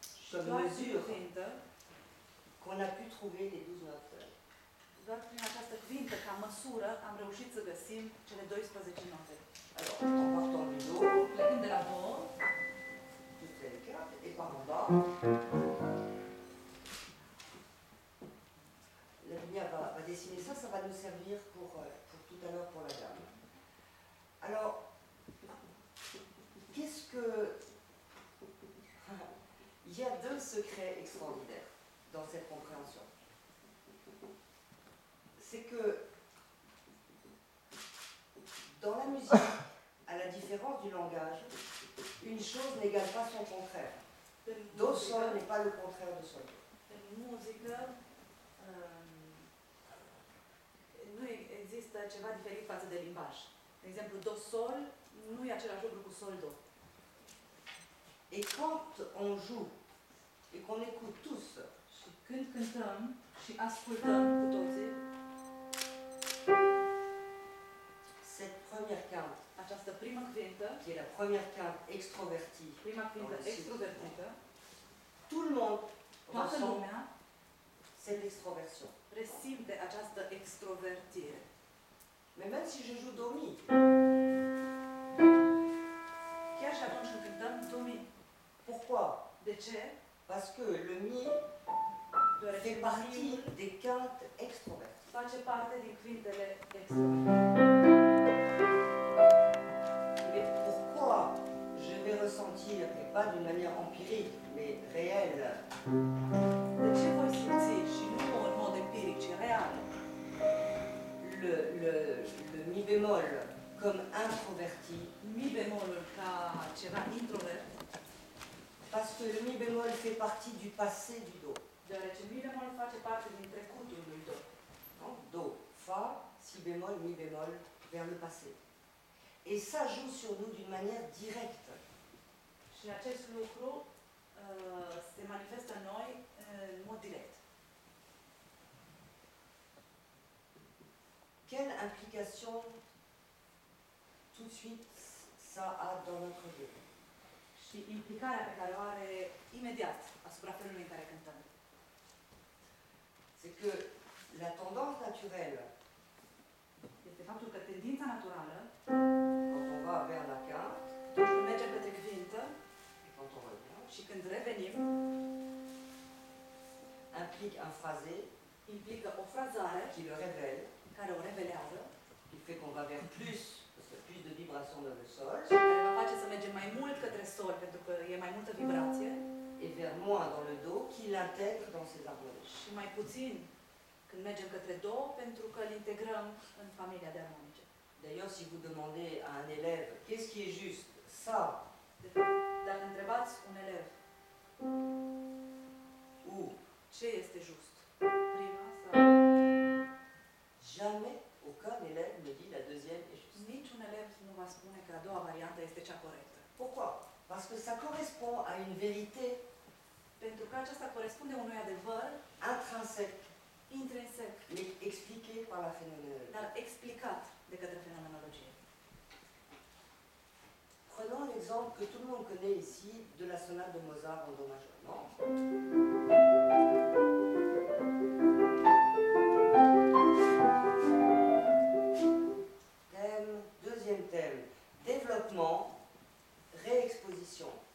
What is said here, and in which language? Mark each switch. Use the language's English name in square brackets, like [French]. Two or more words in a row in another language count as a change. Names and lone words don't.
[French] comme mesure qu'on a pu trouver les 12 notes. [Romanian] Doar prin această cuvintă, ca măsură, am reușit să găsim cele 12 note. [French] Alors, en partant du Do, [Romanian] Plecând de la Do, [French] toutes les cartes, et par en bas, la lumière va dessiner ça, ça va nous servir pour tout à l'heure pour la gamme. Alors, qu'est-ce que... Il y a deux secrets extraordinaires dans cette compréhension. C'est que dans la musique, à la différence du langage, une chose n'égale pas son contraire. Do, sol n'est pas le contraire de sol. [Romanian] În muzică nu există ceva diferit față de limbaj. De exemplu, do, sol nu e același lucru cu sol, do. [French] Et quand on joue et qu'on écoute tous, [Romanian] Și când cântăm și ascultăm cu toții [French] cette première quinte, [Romanian] această primă cuvintă, [French] qui est la première quinte extrovertie, [Romanian] prima cuvintă extrovertită, [French] tout le monde [Romanian] toată [French] ressent [Romanian] lumea [French] cette extroversion. [Romanian] resimte această extrovertire. [French] Mais même si je joue do mi, [Romanian] Chiar și atunci când cântăm do, mi. [French] pourquoi? [Romanian] De ce? [French] Parce que le mi [Romanian] Deoarece [French] fait partie [Romanian] miul [French] des quintes extroverties. [Romanian] face parte din cuvintele extrovertite. [French] Mais pourquoi je vais ressentir, et pas d'une manière empirique, mais réelle, [Romanian] De ce voi simți și nu în mod empiric, ci real, [French] le mi bémol comme introverti? [Romanian] mi bemolul ca ceva introvert, [French] Parce que le mi bémol fait partie du passé du do. [Romanian] deoarece mi bemol face parte din trecutul lui do. [French] Donc, do, fa, si bémol, mi bémol, vers le passé. Et ça joue sur nous d'une manière directe. [Romanian] Și acest lucru se manifestă în noi în mod direct. [French] Quelle implication tout de suite ça a dans notre vie? [Romanian] Și implicarea pe care o are imediat asupra felului în care cântăm. [French] C'est que la tendance naturelle, [Romanian] Este faptul că tendința naturală, [French] quand on va vers la quinte, [Romanian] atunci când mergem către cuvintă [French] et quand on revient, [Romanian] și când revenim, [French] implique un phrasé [Romanian] implică o frazare [French] qui le révèle, [Romanian] care o revelează, [French] qui fait qu'on va vers plus, parce qu'il y a plus de vibrations dans le sol, [Romanian] care va face să mergem mai mult către sol, pentru că e mai multă vibrație, [French] et vers moins dans le do, qui l'intègre dans ses harmonies. [Romanian] și mai puțin când mergem către do, pentru că îl integrăm în familia de armonice. [French] D'ailleurs, si vous demandez à un élève qu'est-ce qui est juste, ça [Romanian] Dacă întrebați un elev [French] ou [Romanian] ce este just, prima sau [French] jamais aucun élève ne dit la deuxième est juste. [Romanian] niciun elev nu va spune că a doua variantă este cea corectă. [French] Pourquoi? Parce que ça correspond à une vérité [Romanian] Pentru că aceasta corespunde unui adevăr [French] intrinsèque, [Romanian] intrinsec, [French] mais expliquée par la phénoménologie. [Romanian] dar explicat de către fenomenologie. [French] Prenons l'exemple que tout le monde connaît ici de la sonate de Mozart en do majeur, non? Thème, deuxième thème, développement, réexposition.